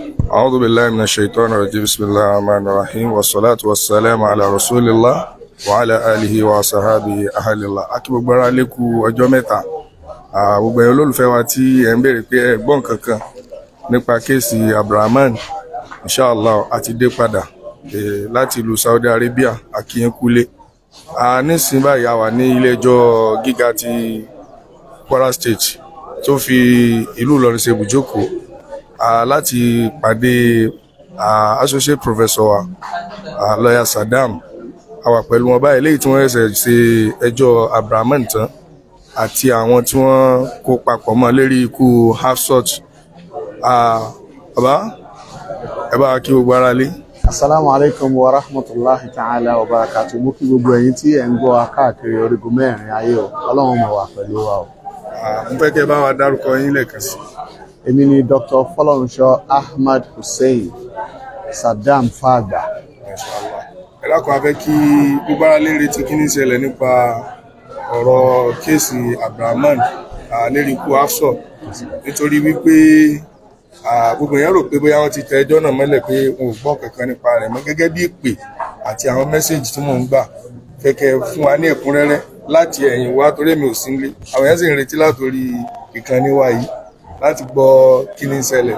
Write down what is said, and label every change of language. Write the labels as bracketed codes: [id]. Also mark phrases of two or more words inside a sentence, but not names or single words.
[ar] أعوذ بالله من الشيطان الرجيم بسم الله الرحمن الرحيم والصلاة والسلام على رسول الله وعلى آله وصحبه أهل الله. [yo] Akí gbogbo ara lè kú ọjọ́ mẹ́ta. Gbogbo ẹ̀yin olólùfẹ́ wa tí ẹ ń béèrè pé ẹ gbọ́ nǹkan kan nípa kéèsì Abdulrahman, inshallah a ti dé padà láti ìlú Saudi Arabia, a kí yín kúlé. Nísìnyí báyìí a wà ní ilé ẹjọ́ gíga ti Kwara State tó fi ìlú Ìlọrin ṣe ibùjókòó láti pàdé [en] associate professor [yo] wa lawyer Saddam. A wà pẹ̀lú wọn báyìí léyìí tí wọ́n ṣe ẹjọ́ Abdulrahman tán àti àwọn tí wọ́n kó papọ̀ mọ́ lérí ikú Hafsat. Bàbá ẹ bá kí gbogbo ara lé. [ar] السلام عليكم ورحمة الله تعالى وبركاته. [yo] Mo kí gbogbo ẹ̀yin tí ẹ ń gbọ́ wa káàkiri orígun mẹ́rin ayé o. Ọlọ́run mọ̀ wà pẹ̀lú wa o. Mo fẹ́ kẹ́ bá wa dárúkọ yín lẹ́ẹ̀kan sí. Èmi ni Dr. Fọlọ́runṣọ́ Ahmad Hussein Saddam Fagba. Ẹ dákun a fẹ́ kí gbogbo ara lè retí kí ní ṣẹlẹ̀ nípa ọ̀rọ̀ kéèsì Abdulrahman lérí ikú Hafsat, nítorí wípé gbogbo èèyàn rò pé bóyá wọ́n ti tẹ ẹjọ́ náà mọ́lẹ̀ pé wọn ò gbọ́ kankan nípa rẹ̀ mọ́, gẹ́gẹ́ bí ìpè àti àwọn mẹ́sẹ̀jì tí mò ń gbà kẹ́kẹ́ fún wa ní ẹ̀kúnrẹ́rẹ́ láti ẹ̀yìn wá, torí èmi ò sí nílé, àwọn èèyàn sì ń retí látòrí ìkànnì wa yìí láti gbọ́ kí ní ṣẹlẹ̀.